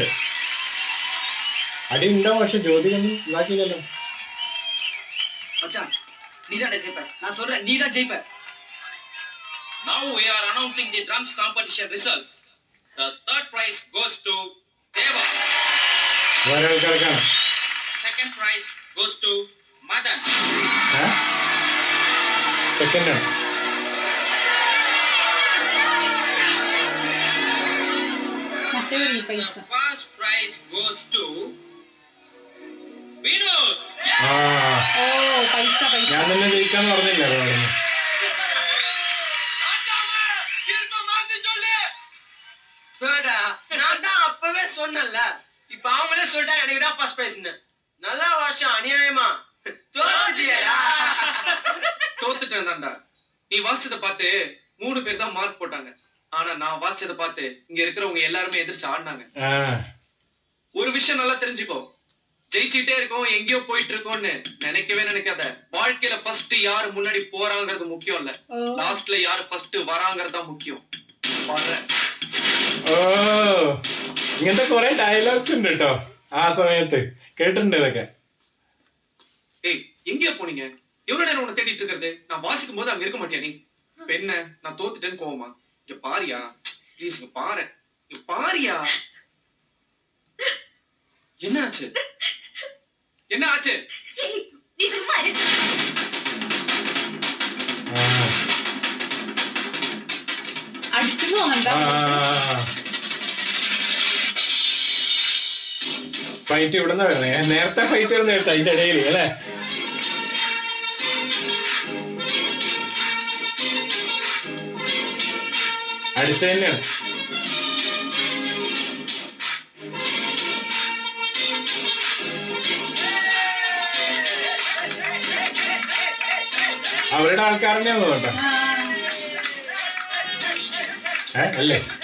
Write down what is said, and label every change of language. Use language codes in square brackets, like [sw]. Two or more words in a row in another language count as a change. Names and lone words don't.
[ml] അടി ഉണ്ടാവും, പക്ഷെ ജ്യോതി ഒന്നും ഇതാക്കിയില്ലല്ലോ. [ta] மச்சான் நீதான் ஜெயிப்ப. நான் சொல்றேன் நீதான் ஜெயிப்ப. [en] Now we are announcing the drums competition results. The third prize goes to Deva. [ml] വേറെ ആൾക്കാർക്കാണ്. [en] Second prize goes to Madan. [ml] സെക്കൻഡ് ആണ്. മറ്റേ പൈസ. [en] The first prize goes to Vinod. [ml] ആ ഓ പൈസ പൈസ. ഞാൻ തന്നെ ജയിക്കാന്ന് പറഞ്ഞില്ല. [ta] நான் தான் அப்பவே சொன்னேன்ல. இப்ப அவங்களே சொல்லிட்டாங்க எனக்கு தான் [en] first prize. [ta] நல்லா வருஷம் அநியாயமா தோத்துட்டியடா. தோத்துட்டேன் தான்டா. நீ வாசிச்சதை பார்த்து 3 பேர் தான் மார்க் போட்டாங்க. ஆனா நான் வாசிச்சதை பார்த்து இங்க இருக்கிறவங்க எல்லாருமே எதிர்த்து ஆடினாங்க. ஒரு விஷயம் நல்லா தெரிஞ்சுக்கோ, ஜெயிச்சுட்டே இருக்கோம் எங்கேயோ போயிட்டு இருக்கோம்னு நினைக்கவே நினைக்காத. வாழ்க்கையில ஃபர்ஸ்ட் யாரு முன்னாடி போறாங்கிறது முக்கியம் இல்ல, லாஸ்ட்ல யாரு ஃபர்ஸ்ட் வராங்கிறது தான் முக்கியம். [ml] ഓ ഇങ്ങനത്തെ കുറെ ഡയലോഗ്സ് ഉണ്ട് കേട്ടോ ആ സമയത്ത്, കേട്ടിട്ടുണ്ട് ഇതൊക്കെ. [ta] ஏய் எங்கேயோ போனீங்க? எவ்வளவு நேரம் உன்னை தேடிட்டு இருக்கிறது? நான் வாசிக்கும் போது அங்க இருக்க மாட்டியா நீ? இப்ப என்ன நான் தோத்துட்டேன்னு கோவமா? இங்க பாரியா, ப்ளீஸ் இங்க பாரு, இங்க பாரியா. என்ன ஆச்சு? என்ன ஆச்சு? நீ சும்மா இரு. [ml] അടിച്ചു തോന്നണ്ട. ഫൈറ്റ് ഇവിടുന്ന് വരണേ. നേരത്തെ ഫൈറ്റ് വരുന്ന ചോദിച്ചാ അതിന്റെ ഇടയിൽ അല്ലേ? അടിച്ച തന്നെയാണ്. അവരുടെ ആൾക്കാരനെയാന്ന് തോന്നട്ടെ അല്ലേ?